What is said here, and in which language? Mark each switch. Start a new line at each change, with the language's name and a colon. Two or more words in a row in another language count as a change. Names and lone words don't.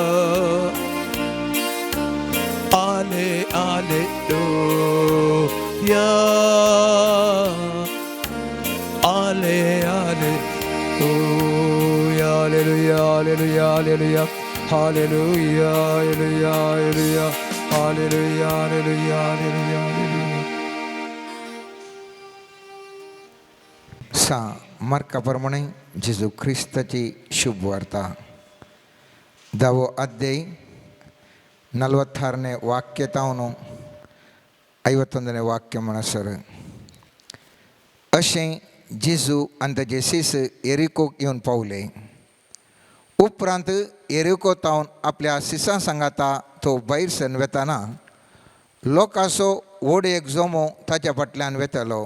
Konkani: आले आलेलुया आले आलेलुया Hallelujah, hallelujah, hallelujah, hallelujah, hallelujah, hallelujah, hallelujah, hallelujah, hallelujah, hallelujah. सा मार्काप्रमाणे जेजू ख्रिस्ताची शुभ वार्ता 10వ ಅಧ್ಯಾಯ 46ನೇ ವಾಕ್ಯ ತಾವನು 51ನೇ ವಾಕ್ಯ म्हणसर अशें जेजू आनी ताचे सीस एरिकोक येवन पावले उपरांत एरिको तावन आपल्या सिसां सांगाता तो भायर सन वेताना लोकांचो व्हड एक जोमो ताच्या फाटल्यान वेतलो.